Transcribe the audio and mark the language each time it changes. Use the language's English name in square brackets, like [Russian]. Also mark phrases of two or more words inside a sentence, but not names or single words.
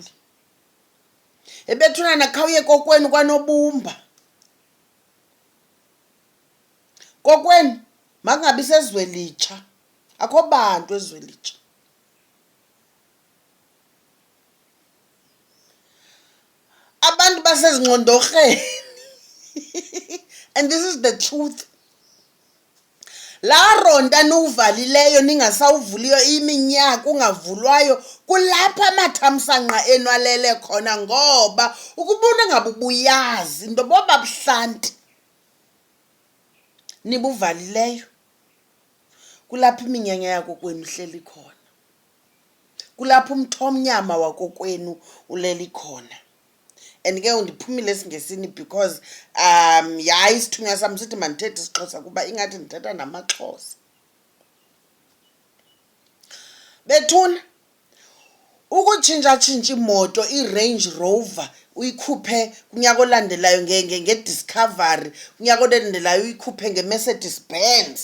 [Xhosa] Ebethuna nakhawuye kokwenu kwaNobumba. Kokwenu makungabi sezwelitsha, akho bantu ezwelitsha. Abantu basezingqondorheni. [English] And this is the truth. [Xhosa] La ronda nuvalileyo ningasawuvuliyo iminyaka ungavulwayo kulapha amathamsanqa enwalele khona, ngoba ukubona ngabe ubuyazi into boba buhlanti nibuvalileyo kulapha iminyanya yakokwenu hleli khona, kulapha umthonyama wakokwenu uleli khona. And ke undiphumile esingesini because yayi isithunywa sami sithi mandithethe isiXhosa kuba ingathi ndithetha namaXhosa. Bethuna Ukutshintsha imoto iRange Rover uyikhuphe kunyaka olandelayo ngeDiscovery, kunyaka olandelayo uyikhuphe ngeMercedes Benz.